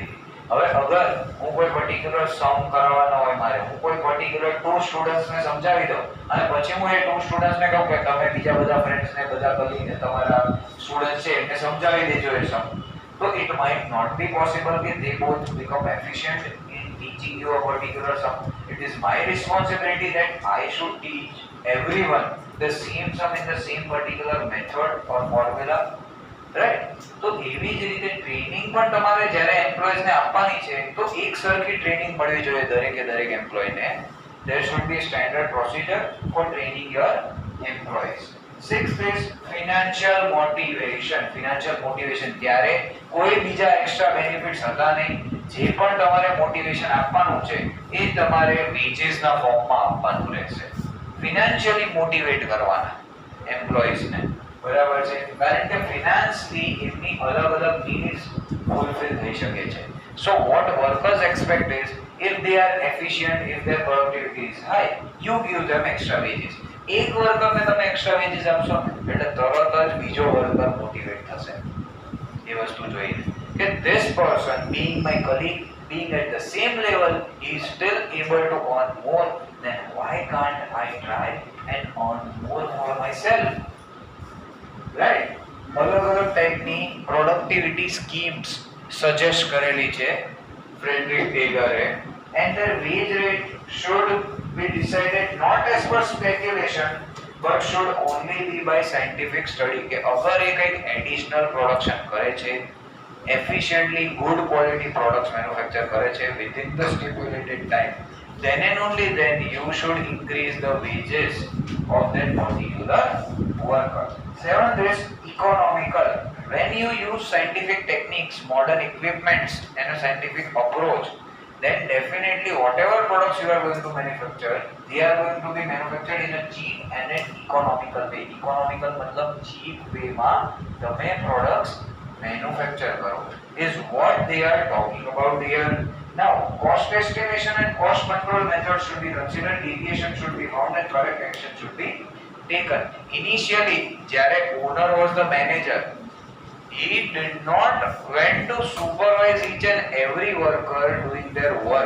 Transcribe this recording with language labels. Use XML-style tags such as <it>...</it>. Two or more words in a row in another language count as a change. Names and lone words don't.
<gu>હવે અગર હું કોઈ</gu> <en>particular sum</en> <gu>કરાવવાનો હોય મારે, હું કોઈ પર્ટિક્યુલર 2 સ્ટુડન્ટ્સને સમજાવી દઉં અને પછી હું એ 2 સ્ટુડન્ટ્સને કહું કે તમે બીજા બધા ફ્રેન્ડ્સને, બધા કલીગને, તમારા સ્ટુડન્ટ છે એમને સમજાવી દેજો એ સમ,</gu> <en>So it might not be possible that they both become efficient in teaching you a particular sum. It is my responsibility that I should teach everyone the same sum in the same particular method or formula, right?</en> <gu>તો એવી જ રીતે ટ્રેનિંગ પણ તમારે જ્યારે એમ્પ્લોઈઝ ને આપવાની છે તો એક સરખી ટ્રેનિંગ મળવી જોઈએ દરેકે દરેક એમ્પ્લોય ને.</gu> <en>There should be a standard procedure for training your employees. Sixth is financial motivation. Financial motivation</en> <gu>ત્યારે કોઈ બીજા એક્સ્ટ્રા બેનિફિટ્સ હતા નહીં. જે પણ તમારે મોટિવેશન આપવાનું છે એ તમારે વેજીસ ના ફોર્મમાં આપવાનું રહેશે.</gu> <en>financially motivate</en> <gu>કરવાના એમ્પ્લોઈઝ ને, બરાબર છે? કારણ કે ફિનાન્સ થી એમની અલગ અલગ</gu> <en>needs fulfill</en> <gu>થઈ શકે છે.</gu> <en>So what workers expect is if they are efficient, if their productivity is high, you give them extra wages.</en> <gu>એક વર્કરને તમે એક્સ્ટ્રા વેજીસ આપશો એટલે તરત જ બીજો વર્કર મોટિવેટ થશે એ વસ્તુ જોઈને કે</gu> <en>this person being my colleague, being at the same level, he is still able to earn more, then why can't I try and earn more for myself? Right?</en> <gu>અલગ અલગ ટાઈપની</gu> <en>productivity schemes suggest</en> <gu>કરેલી છે ફ્રેડરિક ટેગરે,</gu> <en>and their wage rate should be decided not as per speculation but should only be by scientific study.</en> <gu>કે અગર એ કંઈક એડિશનલ પ્રોડક્શન કરે છે,</gu> <en>efficiently good quality products manufacture</en> <gu>કરે છે</gu> <en>within the stipulated time, then and only then you should increase the wages of that particular worker. Seventh is economical. When you use scientific techniques, modern equipments and a scientific approach, then definitely whatever products you are going to manufacture, they are going to be manufactured in a cheap and an economical way. Economical मतलब cheap way</en> <gu>માં તમે</gu> <en>products manufacture કરો is what they are talking about here. Now cost estimation and cost control methods should be considered, deviation should be found and correct action should be taken. Initially જ્યારે owner was the manager, he did not went to supervise each and every worker doing their work.</en>